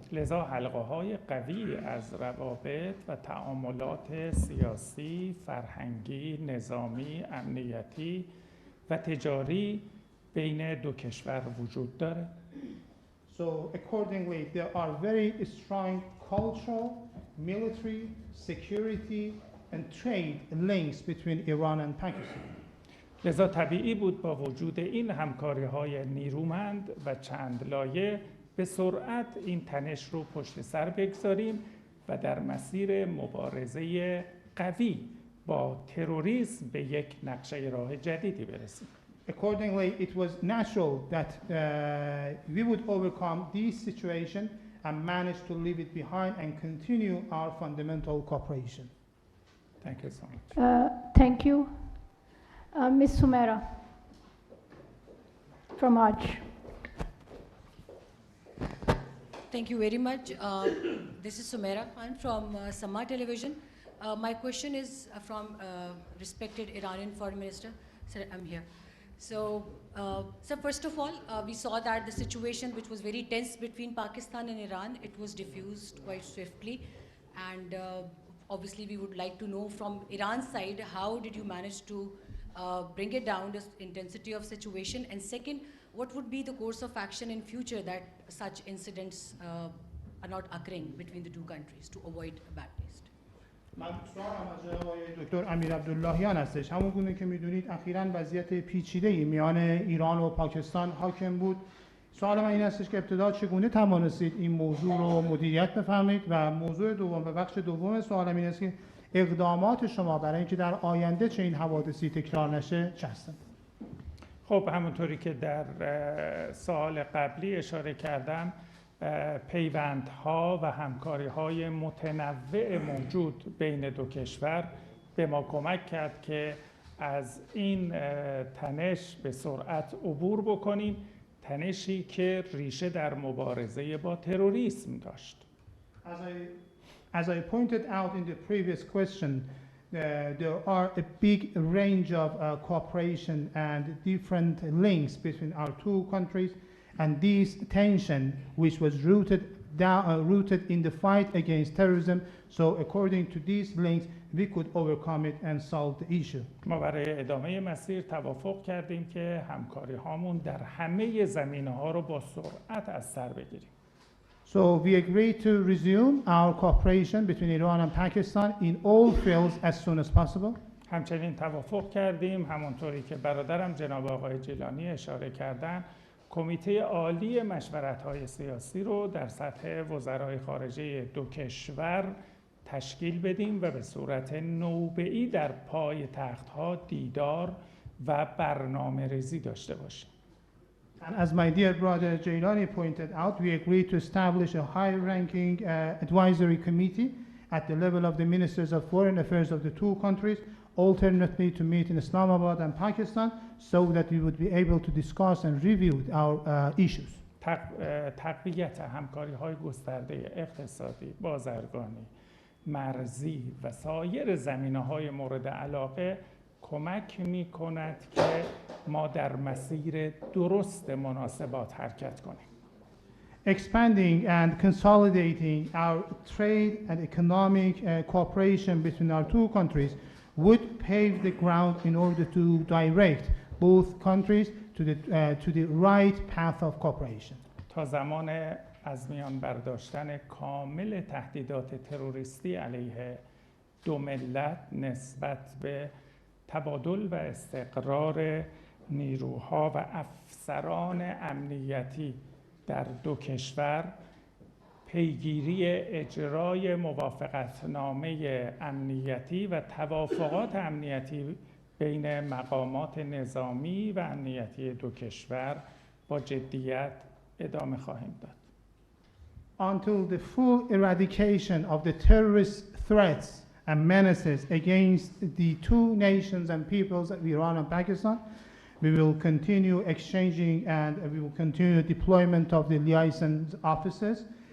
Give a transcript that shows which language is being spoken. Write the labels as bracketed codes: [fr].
[fa] لذا حلقه‌های قوی از روابط و تعاملات سیاسی، فرهنگی، نظامی، امنیتی و تجاری بین 2 کشور وجود داره. [en] So accordingly, there are very strong cultural, military, security and trade links between Iran and Pakistan. [fa] لذا طبیعی بود با وجود این همکاری‌های نیرومند و چند لایه به سرعت این تنش رو پشت سر بگذاریم و در مسیر مبارزه قوی با تروریسم به یک نقشه راه جدیدی برسیم. [en] Accordingly, it was natural that we would overcome this situation and manage to leave it behind and continue our fundamental cooperation. Thank you so much. Thank you. Ms. Sumera from Arch. Thank you very much. This is Sumera. I'm from Sama Television. My question is from respected Iranian Foreign Minister. Sir, I'm here. So, so first of all, we saw that the situation which was very tense between Pakistan and Iran, it was diffused quite swiftly. And obviously we would like to know from Iran's side, how did you manage to bring it down, the intensity of situation? And second, what would be the course of action in future that such incidents are not occurring between the two countries to avoid a bad taste? [fa] من سوالم از آقای دکتر امیر عبداللهیان هستش. همون گونه که میدونید اخیراً وضعیت پیچیده‌ای میان ایران و پاکستان حاکم بود. سوال من این هستش که ابتدا چگونه توانستید این موضوع رو مدیریت بفرمایید و موضوع دوم و بخش دوم سوالم این است که اقدامات شما برای اینکه در آینده چه این حوادثی تکرار نشه چه هستند؟ خب همونطوری که در سوال قبلی اشاره کردم، پیوندها و همکاری‌های متنوع موجود بین دو کشور به ما کمک کرد که از این تنش به سرعت عبور بکنیم، تنشی که ریشه در مبارزه با تروریسم داشت. [en] As I pointed out in the previous question, there are a big range of cooperation and different links between our two countries, and this tension, which was rooted in the fight against terrorism, so according to these links, we could overcome it and solve the issue. [fa] ما برای ادامه مسیر توافق کردیم که همکاری هامون در همه زمینه‌ها رو با سرعت از سر بگیریم. [en] So we agreed to resume our cooperation between Iran and Pakistan in all fields as soon as possible. [fa] همچنین توافق کردیم، همونطوری که برادرم جناب آقای جیلانی اشاره کردن، کمیته عالی مشورت‌های سیاسی رو در سطح وزرای خارجه دو کشور تشکیل بدیم و به صورت نوبه‌ای در پای تخت‌ها دیدار و برنامه‌ریزی داشته باشیم. [en] And as my dear brother Jailani pointed out, we agreed to establish a high-ranking advisory committee at the level of the ministers of foreign affairs of the two countries, alternately to meet in Islamabad and Pakistan, so that we would be able to discuss and review our issues. [fa] تقویت همکاری‌های گسترده اقتصادی، بازرگانی، مرزی و سایر زمینه‌های مورد علاقه کمک می‌کند که ما در مسیر درست مناسبات حرکت کنیم. [en] Expanding and consolidating our trade and economic cooperation between our two countries would pave the ground in order to direct both countries to the right path of cooperation. [fa] تا زمان از میان برداشتن کامل تهدیدات تروریستی علیه دو ملت نسبت به تبادل و استقرار نیروها و افسران امنیتی در دو کشور، پیگیری اجرای موافقتنامه امنیتی و توافقات امنیتی بین مقامات نظامی و امنیتی دو کشور با جدیت ادامه خواهیم داد. [en] Until the full eradication of the terrorist threats and menaces against the two nations and peoples of Iran and Pakistan, we will continue exchanging and we will continue deployment of the liaison officers.